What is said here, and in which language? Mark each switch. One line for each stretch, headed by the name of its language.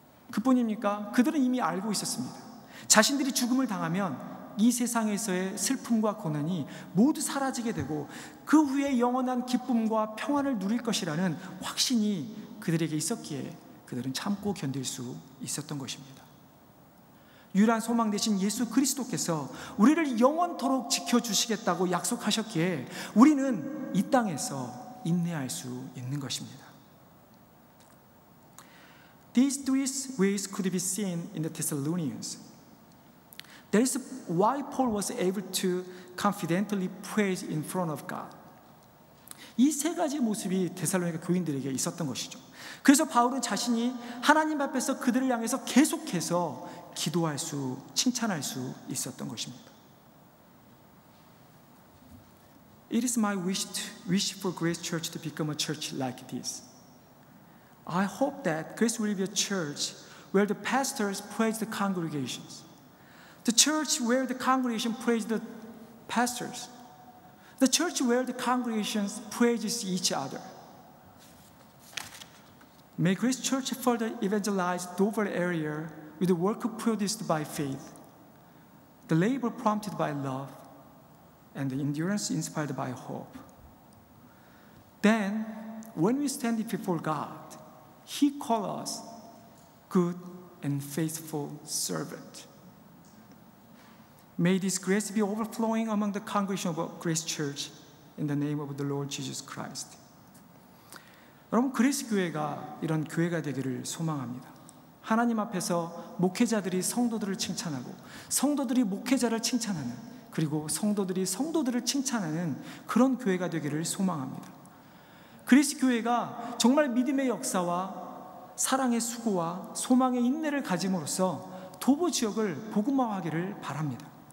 Korean: 그뿐입니까? 그들은 이미 알고 있었습니다. 자신들이 죽음을 당하면 이 세상에서의 슬픔과 고난이 모두 사라지게 되고 그 후에 영원한 기쁨과 평안을 누릴 것이라는 확신이 그들에게 있었기에 그들은 참고 견딜 수 있었던 것입니다. 유일한 소망 되신 예수 그리스도께서 우리를 영원토록 지켜주시겠다고 약속하셨기에 우리는 이 땅에서 인내할 수 있는 것입니다.
English: These three ways could be seen in the Thessalonians. That is why Paul was able to confidently praise in front of God.
Korean: 이 세 가지 모습이 데살로니가 교인들에게 있었던 것이죠. 그래서 바울은 자신이 하나님 앞에서 그들을 향해서 계속해서 기도할 수, 칭찬할 수 있었던 것입니다.
English: It is my wish for Grace Church to become a church like this. I hope that Grace will be a church where the pastors praise the congregations. The church where the congregation praise the pastors. The church where the congregations praises each other. May Grace Church further evangelize the Dover area with the work produced by faith, the labor prompted by love, and the endurance inspired by hope. Then, when we stand before God, He calls us good and faithful servant. May this grace be overflowing among the congregation of Grace Church in the name of the Lord Jesus Christ.
Korean: 여러분, 그리스 교회가 이런 교회가 되기를 소망합니다. 하나님 앞에서 목회자들이 성도들을 칭찬하고 성도들이 목회자를 칭찬하는, 그리고 성도들이 성도들을 칭찬하는 그런 교회가 되기를 소망합니다. 그리스 교회가 정말 믿음의 역사와 사랑의 수고와 소망의 인내를 가짐으로써 도보 지역을 복음화하기를 바랍니다.